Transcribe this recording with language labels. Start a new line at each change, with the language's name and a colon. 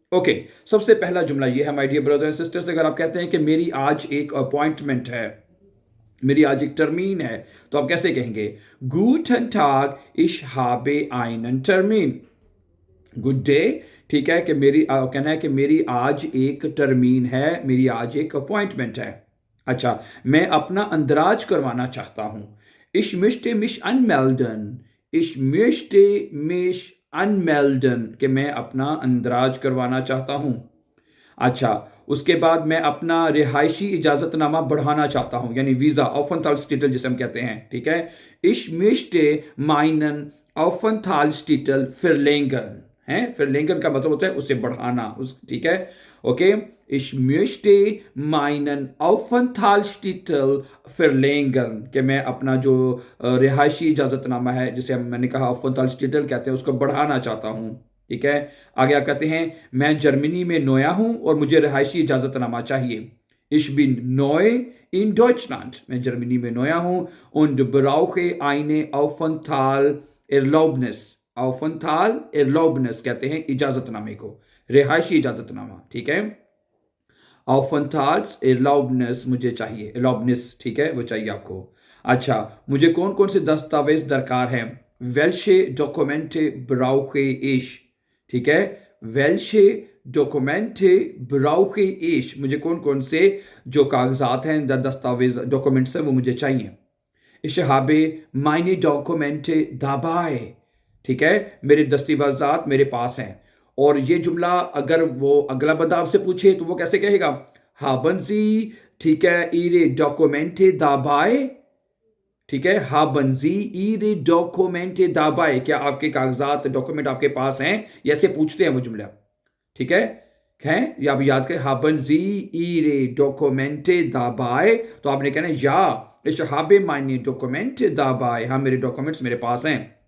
Hindi: Okay, सबसे पहला जुमला ये है, my dear brother and sisters, अगर आप कहते हैं कि मेरी आज एक अपॉइंटमेंट है, मेरी आज एक टर्मीन है, तो आप कैसे कहेंगे?
German: गूटन टाग, इश habe einen टर्मीन।
Hindi: गुड डे, ठीक है, कि कहना है कि मेरी आज एक टर्मीन है, मेरी आज एक अपॉइंटमेंट है। अच्छा, मैं अपना अंदराज करवाना चाहता हूं।
German: Ich möchte mich anmelden। Ich möchte mich anmelden,
Hindi: कि मैं अपना अंदराज करवाना चाहता हूं। अच्छा, उसके बाद मैं अपना रिहायशी इजाज़तनामा बढ़ाना चाहता हूँ, यानी वीज़ा ऑफनथाल्स्टिटल जिसे हम कहते हैं, ठीक है।
German: Ich möchte meinen Aufenthaltstitel verlängern
Hindi: है, verlängern का मतलब होता है उसे बढ़ाना, ठीक है। Okay,
German: Ich möchte meinen Aufenthaltstitel verlängern,
Hindi: कि मैं अपना जो रिहायशी इजाज़तनामा है, जिसे मैंने कहा Aufenthaltstitel कहते हैं, उसको बढ़ाना चाहता हूँ, ठीक है। आगे आप कहते हैं, मैं जर्मनी में नया हूं और मुझे रिहायशी इजाजतनामा चाहिए।
German: Ich bin neu in Deutschland।
Hindi: मैं जर्मनी में नया हूं
German: und brauche eine Aufenthaltserlaubnis।
Hindi: Aufenthaltserlaubnis कहते हैं इजाजतनामे को, रिहायशी इजाजतनामा, ठीक है। Aufenthaltserlaubnis मुझे चाहिए, Erlaubnis, ठीक है, वो चाहिए आपको। अच्छा, मुझे कौन कौन से दस्तावेज दरकार हैं?
German: Welche Dokumente brauche ich?
Hindi: ठीक है,
German: वेल्शे डॉक्यूमेंटे ब्राउके इश,
Hindi: मुझे कौन कौन से जो कागजात हैं, दस्तावेज डॉक्यूमेंट्स हैं, वो मुझे चाहिए।
German: Ich habe meine Dokumente dabei।
Hindi: ठीक है, मेरे दस्तावेजात मेरे पास हैं। और ये जुमला अगर वो अगला बंदा आपसे पूछे तो वो कैसे कहेगा?
German: haben Sie, ठीक है, ihre Dokumente dabei।
Hindi: ठीक है,
German: haben Sie Ihre Dokumente dabei,
Hindi: क्या आपके कागजात डॉक्यूमेंट आपके पास हैं? ये ऐसे पूछते हैं वो जुमला, ठीक है, या आप याद करें,
German: haben Sie Ihre Dokumente dabei,
Hindi: तो आपने कहना है या,
German: ich habe meine Dokumente dabei,
Hindi: हाँ मेरे डॉक्यूमेंट्स मेरे पास हैं।